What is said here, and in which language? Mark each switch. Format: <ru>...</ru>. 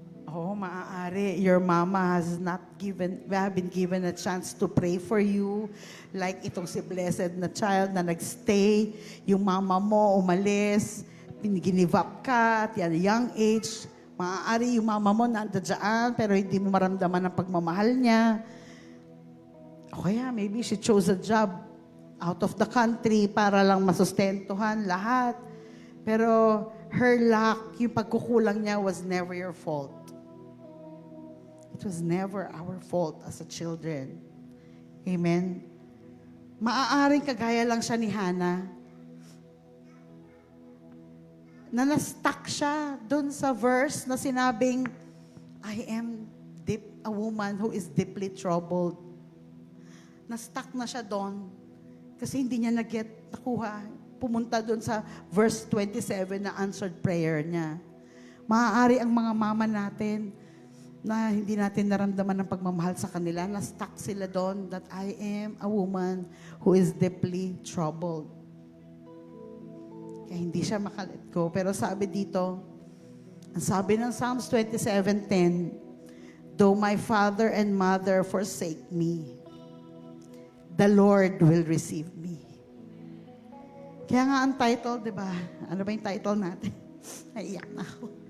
<tl>Oh, maaari.</tl> <en>Your mama has not been given a chance to pray for you.</en> <tl>Like itong si blessed na child na nagstay. Yung mama mo umalis. Give up ka at yan, young age. Maaari yung mama mo nandiyan pero hindi mo maramdaman ang pagmamahal niya. O kaya,</tl> <en>maybe she chose a job out of the country</en> <tl>para lang masustentuhan lahat.</tl> <en>Pero her lack,</en> <tl>yung pagkukulang niya</tl> <en>was never your fault. It was never our fault as a children.</en> <tl>Amen? Maaaring kagaya lang siya ni Hannah, na na-stuck siya dun sa verse na sinabing,</tl> <en>I am a woman who is deeply troubled.</en> <tl>Na-stuck na siya doon kasi hindi niya nakuha. Pumunta doon sa verse 27 na answered prayer niya. Maaari ang mga mama natin na hindi natin naramdaman ng pagmamahal sa kanila, na-stuck sila doon</tl> <en>that I am a woman who is deeply troubled.</en> <tl>Kaya hindi siya makalet go. Pero sabi dito, ang sabi ng</tl> <en>Psalms 27:10, though my father and mother forsake me, the Lord will receive me.</en> <tl>Kaya nga ang title, di ba? Ano ba yung title natin? Naiyak na ako.</tl>